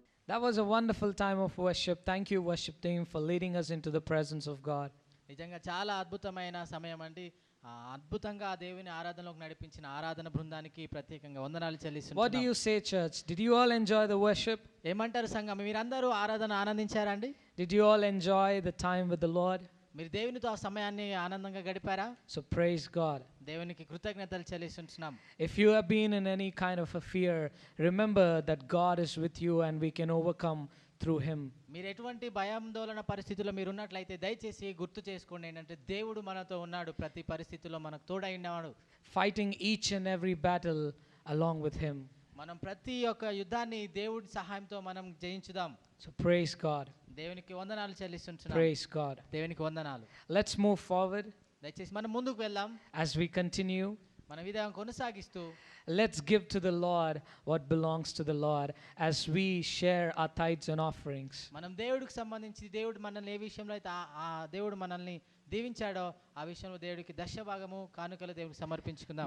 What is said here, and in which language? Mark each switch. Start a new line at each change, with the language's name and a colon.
English: That was a wonderful time of worship. Thank you, worship team, for leading us into the presence of God.
Telugu: నిజంగా చాలా అద్భుతమైన సమయం అండి. అద్భుతంగా ఆ దేవుని ఆరాధనలోకి నడిపించిన ఆరాధన బృందానికి ప్రత్యేకంగా వందనాలు చెల్లిస్తున్నాను.
English: What do you say, church? Did you all enjoy the worship?
Telugu: ఏమంటారు సంఘం? మీరందరూ ఆరాధన ఆనందించారండి?
English: Did you all enjoy the time with the Lord?
Telugu: మీరు దేవునితో ఆ సమయాన్ని ఆనందంగా గడిపారా?
English: So praise God.
Telugu: దేవునికి కృతజ్ఞతలు చెల్లిస్తున్నాం.
English: If you have been in any kind of a fear, remember that God is with you and we can overcome through him.
Telugu: మీరు ఎటువంటి భయాందోళన పరిస్థితుల్లో మీరు ఉన్నట్లయితే దయచేసి గుర్తు చేసుకోండి ఏంటంటే దేవుడు మనతో ఉన్నాడు. ప్రతి పరిస్థితుల్లో మనకు తోడై ఉన్నాడు.
English: Fighting each and every battle along with him.
Telugu: మనం ప్రతి ఒక్క యుద్ధాన్ని దేవుడి సహాయంతో మనం జయించుదాం.
English: So praise God.
Telugu: దేవునికి వందనాలు చెల్లిస్తున్నాం.
English: Praise God.
Telugu: దేవునికి వందనాలు.
English: Let's move forward
Telugu: దయచేసి మనం ముందుకు వెళ్దాం.
English: as we continue.
Telugu: మన విధానం కొనసాగిస్తూ
English: Let's give to the Lord what belongs to the Lord as we share our tithes and offerings.
Telugu: మనం దేవుడికి సంబంధించి దేవుడు మనల్ని ఏ విషయంలో అయితే ఆ దేవుడు మనల్ని దీవించాడో ఆ విషయంలో దేవుడికి దశభాగము కానుకలు దేవుడికి సమర్పించుకుందాం.